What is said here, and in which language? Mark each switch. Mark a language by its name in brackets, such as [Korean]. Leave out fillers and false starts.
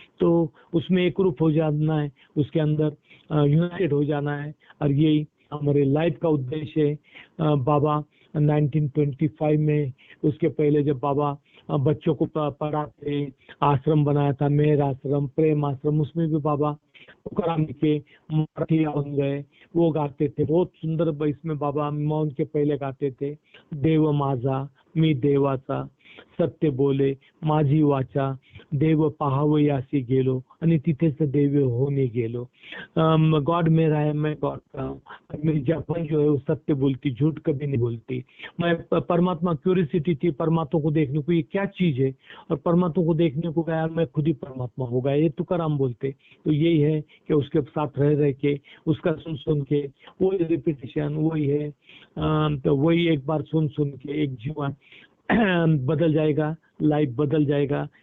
[Hindi] तो उसमें एक रूप हो जाना है, उसके अंदर यूनाइटेड हो जाना है, और यही हमारे लाइफ का उद्देश्य है। बाबा 1925 में, उसके पहले जब बाबा बच्चों को पढ़ाते, आश्रम बनाया था, मेहर आश्रम, प्रेम आश्रम, उसमें भी बाबा तुकाराम के मराठी बन गए, वो गाते थे बहुत सुंदर। इसमें बाबा मौन के पहले गाते थे, [Marathi] देव माझा मी देवाचा, सत्य बोले माझी वाचा, देव पाहावयासी गेलो आणि तिथेच देव होने गेलो। [Hindi] गॉड मेरा है, मैं गॉड का हूँ। मेरी जबान जो है वो सत्य बोलती, झूठ कभी नहीं बोलती। मैं परमात्मा, क्यूरियोसिटी थी परमात्मा को देखने को, ये क्या चीज है, और परमात्मा को देखने को गया, मैं खुद ही परमात्मा हो गया, ये तुकाराम बोलते। तो यही है कि उसके साथ रह के, उसका सुन सुन के, वही रिपीटेशन वही है, तो वही एक बार सुन सुन के एक जीवन बदल जाएगा, लाइफ बदल जाएगा।